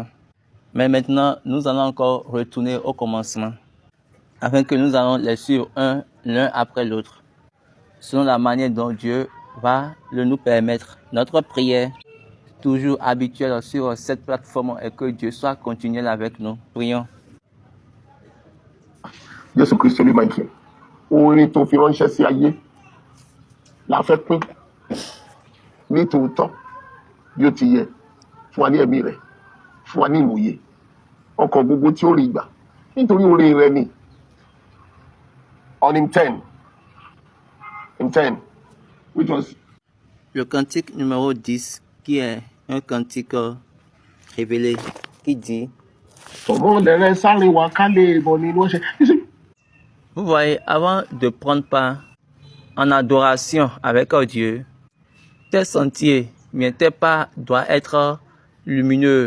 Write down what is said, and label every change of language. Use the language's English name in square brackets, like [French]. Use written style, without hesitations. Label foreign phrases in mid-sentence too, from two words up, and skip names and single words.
[French] Mais maintenant, nous allons encore retourner au commencement, afin que nous allons les suivre l'un après l'autre, selon la manière dont Dieu va le nous permettre. Notre prière, toujours habituelle sur cette plateforme, est que Dieu soit continuel avec nous. Prions. Jésus Christ lui m'a dit, [Yoruba] orin tó fi ránṣẹ́ sí ayé la fẹ́ pín ní tòótọ́ bí ó ti yẹ fún wa ní ẹ̀mí rẹ̀, fún wa ní ìmòye ọkàn gbogbo tí ó rí gbà nítorí orin rẹ̀ ni. [English] On hymn 10, which was [French] le cantique numéro 10, qui est un cantique révélé, qui dit: Vous voyez, avant de prendre part en adoration avec Dieu, tes sentiers, tes pas doivent être lumineux.